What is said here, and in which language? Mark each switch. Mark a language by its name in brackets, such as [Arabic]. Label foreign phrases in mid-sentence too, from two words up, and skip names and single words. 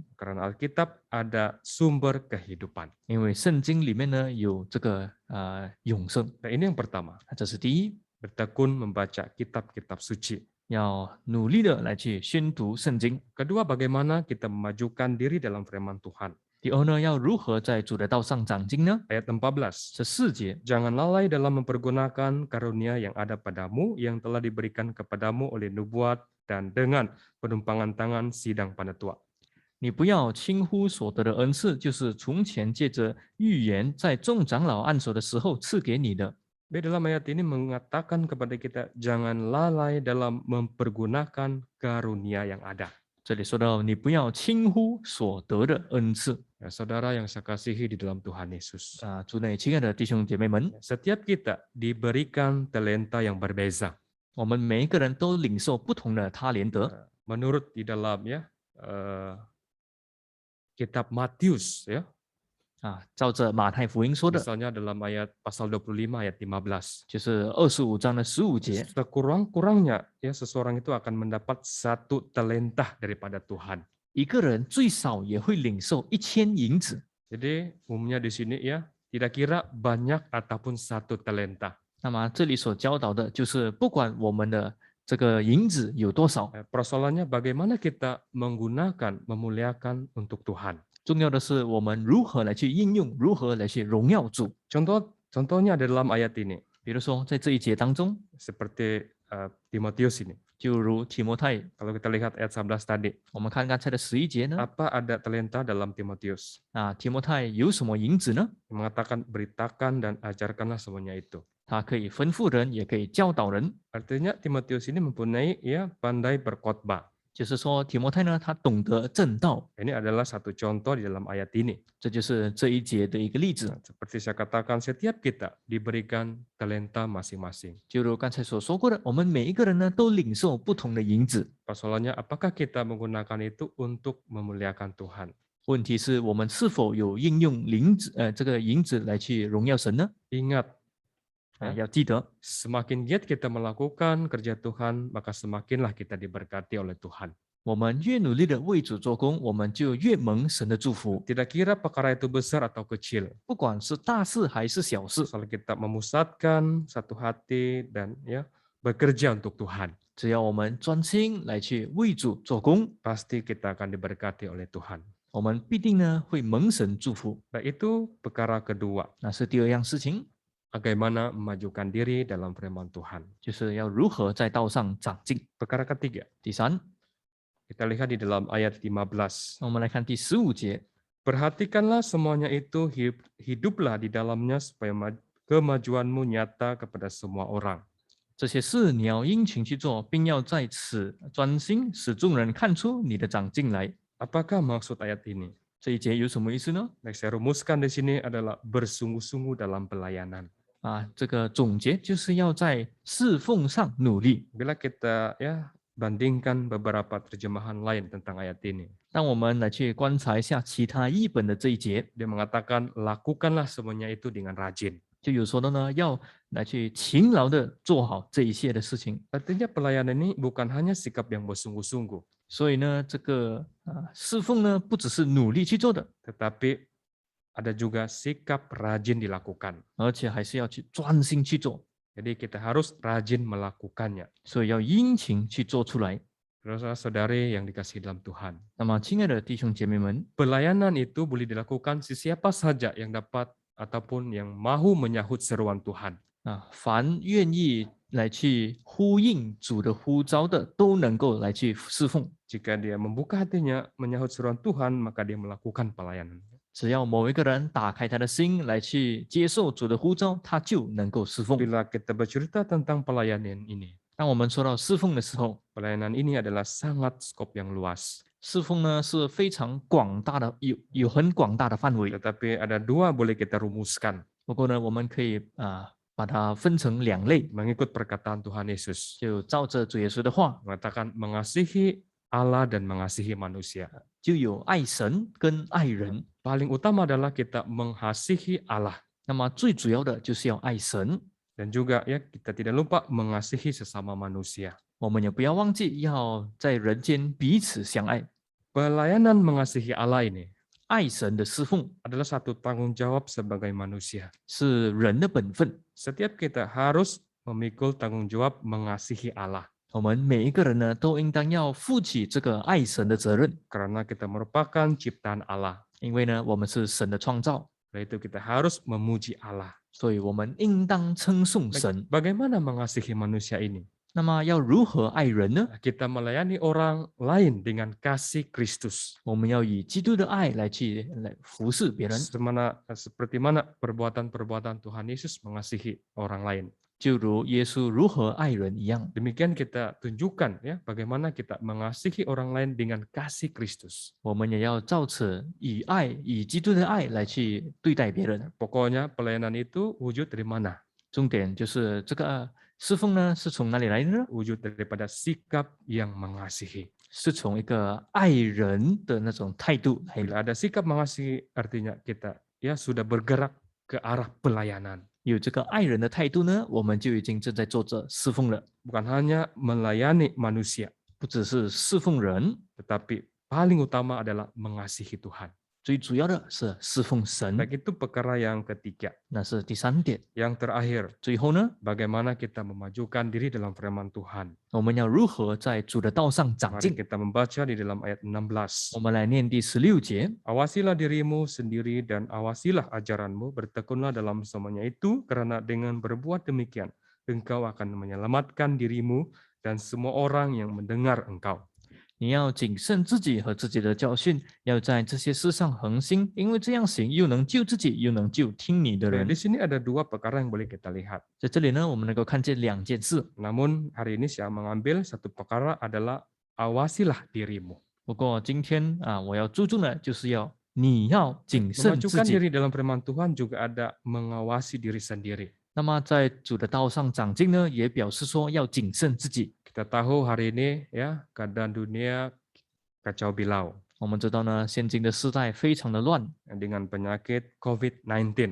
[Malay] Karena Alkitab ada sumber kehidupan. [Chinese] 因为圣经里面呢有这个永生， [Malay] Nah, ini yang pertama. [Chinese] 这是第一， [Malay] Bertekun membaca kitab-kitab suci. [Chinese] 要努力的来去宣读圣经。 [Malay] Kedua, bagaimana kita memajukan diri dalam firman Tuhan. [Chinese] 第二呢，要如何在主的道上长进呢？ [Malay] Ayat 14. [Chinese] 这4节， [Malay] Jangan lalai dalam mempergunakan karunia yang ada padamu, yang telah diberikan kepadamu oleh nubuat dan dengan penumpangan tangan sidang penetua. [Chinese] 你不要轻忽所得的恩赐，就是从前借着预言在众长老按手的时候赐给你的。 [Malay] Di dalam ayat ini mengatakan kepada kita, jangan lalai dalam mempergunakan karunia yang ada. [Chinese] 这里说到，你不要轻忽所得的恩赐 [Malay] Ya, saudara yang saya kasihi di dalam Tuhan Yesus. [Chinese] 啊！主内亲爱的弟兄姐妹们， [Malay] Setiap kita diberikan talenta yang berbeza. [Chinese] 我们每一个人都领受不同的他连德。 [Malay] Menurut di dalam kitab Matius, ya, [Chinese] 啊，照着马太福音说的， [Malay] misalnya dalam ayat pasal 25 ayat 15. [Chinese] 就是25章的15节， [Malay] Sekurang-kurangnya ya seseorang itu akan mendapat satu talenta daripada Tuhan. [Chinese] 一个人最少也会领受1000银子。 [Malay] Jadi umumnya di sini ya tidak kira banyak ataupun satu talenta. [Chinese] 那么这里所教导的就是，不管我们的这个银子有多少， [Malay] Persoalannya bagaimana kita menggunakan, memuliakan untuk Tuhan. [Chinese] 重要的是我们如何来去应用，如何来去荣耀主。 [Malay] Contohnya ada dalam ayat ini, [Chinese] 比如说，在这一节当中， [Malay] seperti Timotius ini. [Chinese] 就如提摩太， [Malay] Kalau kita lihat ayat 11 tadi, [Chinese] 我们看刚才的11节呢， [Malay] apa ada talenta dalam Timotius? [Chinese] 啊，提摩太有什么银子呢？ [Malay] Mengatakan beritakan dan ajarkanlah semuanya itu. [Chinese] 他可以吩咐人，也可以教导人。 [Malay] Artinya Timotius ini mempunyai pandai berkhotbah. [Chinese] 就是说，提摩太呢，他懂得正道， [Malay] Ini adalah satu contoh di dalam ayat ini. [Chinese] 这就是这一节的一个例子。 [Malay] Seperti saya katakan, setiap kita diberikan talenta masing-masing. [Chinese] 就如刚才所说过的，我们每一个人呢，都领受不同的银子。 [Malay] Persoalannya, apakah kita menggunakan itu untuk memuliakan Tuhan? [Chinese] 问题是我们是否有应用这个银子来去荣耀神呢？ [Malay] Ingat, [Chinese] 要记得， [Malay] semakin giat kita melakukan kerja Tuhan, maka semakinlah kita diberkati oleh Tuhan. [Chinese] 我们越努力的为主做工，我们就越蒙神的祝福。 [Malay] Tidak kira perkara itu besar atau kecil. [Chinese] 不管是大事还是小事， [Malay] Asal kita memusatkan satu hati dan bekerja untuk Tuhan, [Chinese] 只要我们专心来去为主做工， [Malay] pasti kita akan diberkati oleh Tuhan. [Chinese] 我们必定呢会蒙神祝福。 [Malay] Nah, itu perkara kedua, [Chinese] 那是第二样事情， [Malay] bagaimana memajukan diri dalam firman Tuhan. [Chinese] 就是要如何在道上长进。 [Malay] Perkara ketiga, [Chinese] 第三， [Malay] kita lihat di dalam ayat 15. [Chinese] 我们来看第15节， [Malay] Perhatikanlah semuanya itu, hiduplah di dalamnya supaya kemajuanmu nyata kepada semua orang. [Chinese] 这些事你要殷勤去做，并要在此专心，使众人看出你的长进来。 [Malay] Apakah maksud ayat ini? [Chinese] 这一节有什么意思呢？ [Malay] Yang saya rumuskan di sini adalah bersungguh-sungguh dalam pelayanan. [Chinese] 这个总结就是要在侍奉上努力。 [Malay] Bila kita bandingkan beberapa terjemahan lain tentang ayat ini, [Chinese] 让我们来去观察一下其他译本的这一节， [Malay] dia mengatakan lakukanlah semuanya itu dengan rajin. [Chinese] 就有说的呢，要来去勤劳的做好这一切的事情。 [Malay] Artinya pelayanan ini bukan hanya sikap yang bersungguh-sungguh, [Chinese] 所以呢，这个侍奉呢，不只是努力去做的， [Malay] tetapi ada juga sikap rajin dilakukan. [Chinese] 而且还是要去专心去做。 [Malay] Jadi kita harus rajin melakukannya. [Chinese] 所以要殷勤去做出来。 [Malay] Saudara-saudari yang dikasihi dalam Tuhan, [Chinese] 那么，亲爱的弟兄姐妹们， [Malay] pelayanan itu boleh dilakukan siapa saja yang dapat ataupun yang mahu menyahut seruan Tuhan. [Chinese] 凡愿意来去呼应主的呼召的，都能够来去侍奉。 [Malay] Jika dia membuka hatinya menyahut seruan Tuhan, maka dia melakukan pelayanan. [Chinese] 只要某一个人打开他的心来去接受主的呼召，他就能够侍奉。 [Malay] Bila kita bercerita tentang pelayanan ini, [Chinese] 当我们说到侍奉的时候， [Malay] pelayanan ini adalah sangat skop yang luas. [Chinese] 侍奉呢是非常广大的，有很广大的范围。 [Malay] Tetapi ada dua boleh kita rumuskan [Chinese] 不过呢，我们可以把它分成两类， [Malay] mengikut perkataan Tuhan Yesus. [Chinese] 就照着主耶稣的话， [Malay] Mengatakan mengasihi Allah dan mengasihi manusia. [Chinese] 就有爱神跟爱人。 [Malay] Paling utama adalah kita mengasihi Allah. [Chinese] 那么最主要的就是要爱神， [Malay] Dan juga kita tidak lupa mengasihi sesama manusia. [Chinese] 我们也不要忘记要在人间彼此相爱。 [Malay] Pelayanan mengasihi Allah ini [Chinese] 爱神的侍奉 [Malay] adalah satu tanggung jawab sebagai manusia. [Chinese] 是人的本分， [Malay] Setiap kita harus memikul tanggung jawab mengasihi Allah. [Chinese] 我们每一个人呢都应当要负起这个爱神的责任， [Malay] Karena kita merupakan ciptaan Allah. [Chinese] 因为呢我们是神的创造， [Malay] Oleh itu kita harus memuji Allah. [Chinese] 所以我们应当称颂神。 [Malay] Bagaimana mengasihi manusia ini? [Chinese] 那么要如何爱人呢？ [Malay] Kita melayani orang lain dengan kasih Kristus. [Chinese] 我们要以基督的爱来服侍别人， [Malay] Seperti mana perbuatan-perbuatan Tuhan Yesus mengasihi orang lain. [Chinese] 就如耶稣如何爱人一样。 [Malay] Demikian kita tunjukkan bagaimana kita mengasihi orang lain dengan kasih Kristus. [Chinese] 我们也要照此以基督的爱来去对待别人。 [Malay] Pokoknya pelayanan itu wujud dari mana? [Chinese] 重点就是这个侍奉呢，是从哪里来的呢？ [Malay] Wujud daripada sikap yang mengasihi. [Chinese] 是从一个爱人的那种态度来的。 [Malay] Bila ada sikap mengasihi, artinya kita sudah bergerak ke arah pelayanan. [Chinese] 有这个爱人的态度呢，我们就已经正在做着侍奉了。 [Malay] Bukan hanya melayani manusia, [Chinese] 不只是侍奉人， [Malay] tetapi paling utama adalah mengasihi Tuhan. [Chinese] 最主要的是侍奉神， [Malay] Baik, itu perkara yang ketiga. [Chinese] 那是第三点。 [Malay] Yang terakhir, [Chinese] 最后呢， [Malay] bagaimana kita memajukan diri dalam firman Tuhan. [Chinese] 我们要如何在主的道上长 [Malay] Mari [Chinese] 进？ [Malay] kita membaca di dalam ayat 16. [Chinese] 我们来念第16节。 [Malay] Awasilah dirimu sendiri dan awasilah ajaranmu, bertekunlah dalam semuanya itu, karena dengan berbuat demikian, engkau akan menyelamatkan dirimu dan semua orang yang mendengar engkau. [Chinese] 你要谨慎自己和自己的教训，要在这些事上恒心，因为这样行又能救自己，又能救听你的 [Malay] Baik, [Chinese] 人 [Malay] di。sini ada dua perkara yang boleh kita lihat. [Chinese] 在这里呢，我们能够看见两件事。 [Malay] Namun hari ini saya mengambil satu perkara adalah awasilah dirimu. [Chinese] 不过今天我要注重的就是你要谨慎自 [Malay] Memajukan [Chinese] 己。 [Malay] diri dalam firman Tuhan juga ada mengawasi diri sendiri. [Chinese] 那么在主的道上长进呢，也表示说要谨慎自己。 [Malay] Kita tahu hari ini keadaan dunia kacau bilau [Chinese] 我们知道呢，现今的时代非常的乱， [Malay] dengan penyakit COVID-19.